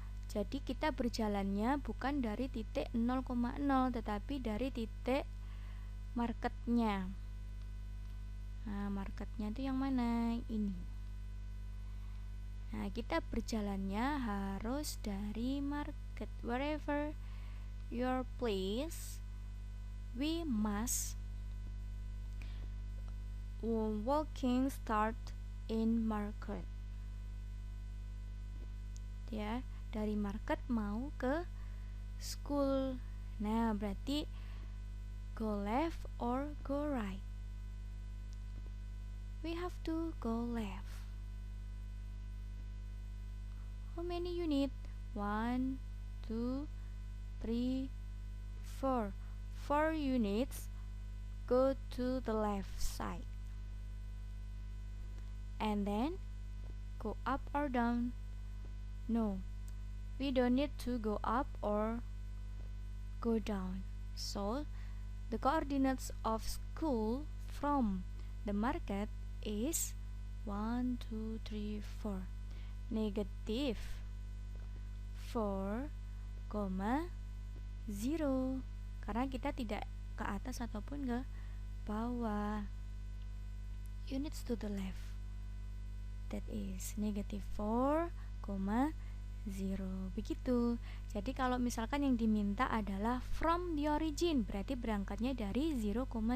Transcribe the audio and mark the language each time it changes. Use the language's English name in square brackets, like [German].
[Indonesian] Jadi kita berjalannya bukan dari titik 0,0 tetapi dari titik marketnya. Nah, marketnya itu yang mana? Ini. Nah, kita berjalannya harus dari market. [English] Wherever your place, we must walking start in market. [Indonesian] Ya, dari market mau ke school. Nah, berarti [English] go left or go right. We have to go left. How many units? 1, 2, 3, 4. 4 units go to the left side. And then go up or down? No, we don't need to go up or go down. So the coordinates of school from the market is 1, 2, 3, 4. [Indonesian] Negative 4, 0 karena kita tidak ke atas ataupun ke bawah. [English] Units to the left, that is negative 4, 0. [Indonesian] Begitu. Jadi kalau misalkan yang diminta adalah [English] from the origin, [Indonesian] berarti berangkatnya dari 0,0.